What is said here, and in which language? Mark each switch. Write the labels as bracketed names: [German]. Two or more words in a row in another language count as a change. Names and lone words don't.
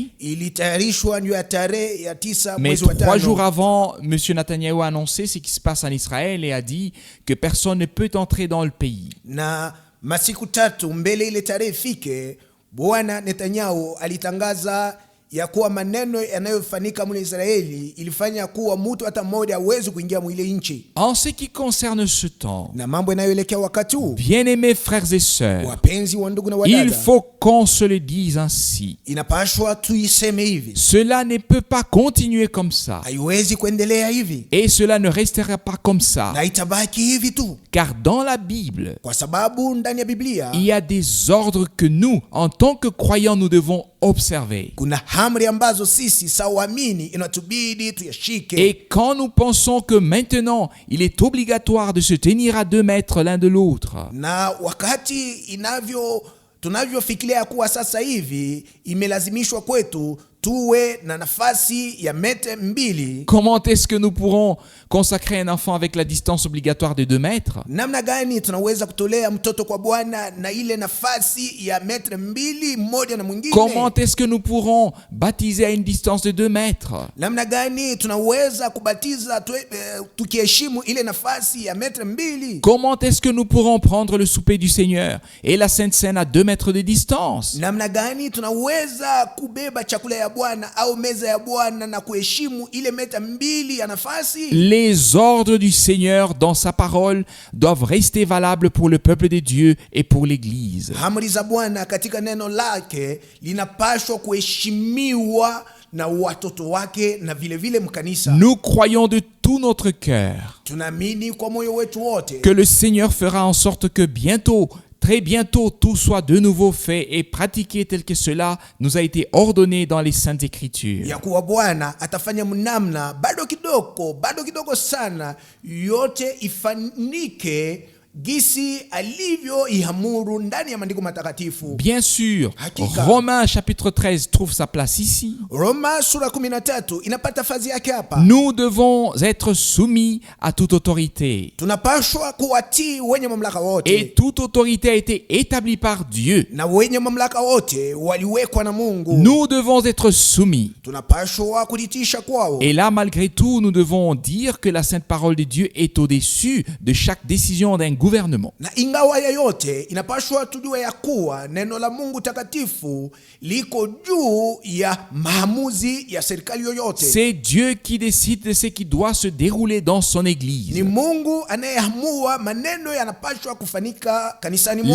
[Swahili] Ilitayarishwa ndio ya tarehe ya 9 [French] Mais [Swahili] mwezi wa [French] 3 jours [Swahili] tano. [French] avant, M. Netanyahu a annoncé ce qui se passe en Israël et a dit que personne ne peut entrer dans le pays. [Swahili] Na masiku tatu mbele ile tarehe fike, Bwana Netanyahu alitangaza ya kuwa maneno yanayofanyika mule Israeli ilifanya kuwa mtu hata mmoja hawezi kuingia mwile nchi. [French] En ce qui concerne ce temps, [Swahili] Na mambo yanayoelekea wakati huu, [French] bien-aimés frères et sœurs, [Swahili] wapenzi wa ndugu na [French] il [Swahili] wadada, [French] faut qu'on se le dise ainsi. [Swahili] inapashwa tuiseme hivi. [French] Cela ne peut pas continuer comme ça. [Swahili] Haiwezi kuendelea hivi, [French] Et cela ne restera pas comme ça. [Swahili] na itabaki hivi tu, [French] Car dans la Bible, [Swahili] kwa sababu ndani ya Biblia [French] il y a des ordres que nous, en tant que croyants, nous devons observer. [Swahili] kuna amri ambazo sisi sawa waamini inatubidi tuyashike. [French] Et quand nous pensons que maintenant, il est obligatoire de se tenir à 2 mètres l'un de l'autre, [Swahili] Na wakati tunavyofikiria kuwa sasa hivi imelazimishwa kwetu tuwe na nafasi ya meta 2, [French] comment est-ce que nous pourrons consacrer un enfant avec la distance obligatoire de 2 mètres? [Swahili] namna gani tunaweza kutolea mtoto kwa Bwana na ile nafasi ya meta 2 mmoja na mwingine? [French] Comment est-ce que nous pourrons baptiser à une distance de 2 mètres? [Swahili] Namna gani tunaweza kubatiza tukiheshimu ile nafasi ya meta 2? [French] Comment est-ce que nous pourrons prendre le souper du Seigneur et la Sainte Seine à 2 mètres de distance? [Swahili] Namna gani tunaweza kubeba chakula ya Bwana au meza ya Bwana na kuheshimu ile meta 2 ya nafasi? [French] Les ordres du Seigneur dans sa parole doivent rester valables pour le peuple de Dieu et pour l'Église. [Swahili] Amri za Bwana katika neno lake linapaswa kuheshimiwa na watoto wake na vile vile mkanisa. [French] Nous croyons de tout notre cœur [Swahili] Tunaamini kwa moyo wetu wote [French] que le Seigneur fera en sorte que bientôt, très bientôt, tout soit de nouveau fait et pratiqué tel que cela nous a été ordonné dans les Saintes Écritures. [Swahili] ya kuwa Bwana atafanya mnamna bado kidogo sana yote ifanike gisi alivyoiamuru ndani ya maandiko matakatifu. [French] Bien sûr, [Swahili] Hakika. [French] Romains chapitre 13 trouve sa place ici. [Swahili] Roma sura 13 inapata fazi yake hapa. [French] Nous devons être soumis à toute autorité. [Swahili] Tunapashwa kuwatii wenye mamlaka wote. [French] Et toute autorité a été établie par Dieu. [Swahili] Na wenye mamlaka wote waliwekwa na Mungu. [French] Nous devons être soumis. [Swahili] Tunapashwa kujitisha kwao. [French] Et là, malgré tout, nous devons dire que la sainte parole de Dieu est au-dessus de chaque décision d'un gouvernement. [Swahili] Na ingawa ya yote inapashwa tujue ya kuwa neno la Mungu takatifu liko juu ya maamuzi ya serikali yoyote. [French] C'est Dieu qui décide de ce qui doit se dérouler dans son église. [Swahili] Ni Mungu anayeamua maneno yanapashwa kufanika kanisani mwake.